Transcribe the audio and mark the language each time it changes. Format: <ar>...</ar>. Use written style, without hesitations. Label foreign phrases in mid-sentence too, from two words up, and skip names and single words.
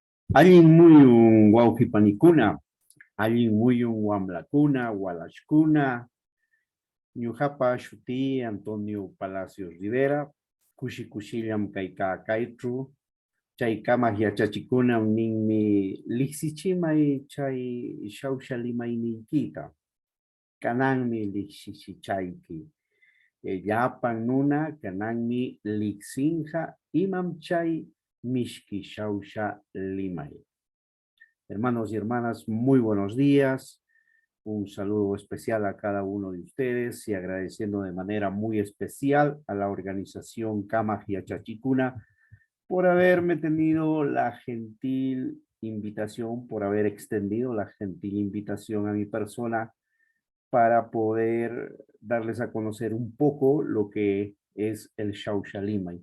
<qu>Allin muyun wawqipanikuna, allin muyun wamlakuna, walashkuna, ñuqapa shutii Antonio Palacios Rivera, kushillam kayka kaytru, chay kamaq yachachikunan ninmi liqsichimay chay shawsha limayniykita, kananmi liqsisichayki. Llapan nuna kananmi liqsinqa imam chay mishki shawsha limay.</qu> <es>Hermanos y hermanas, muy buenos días. Un saludo especial a cada uno de ustedes y agradeciendo de manera muy especial a la organización Kama Chachicuna por haberme tenido la gentil invitación, por haber extendido la gentil invitación a mi persona para poder darles a conocer un poco lo que es el Xauxalimay.</es>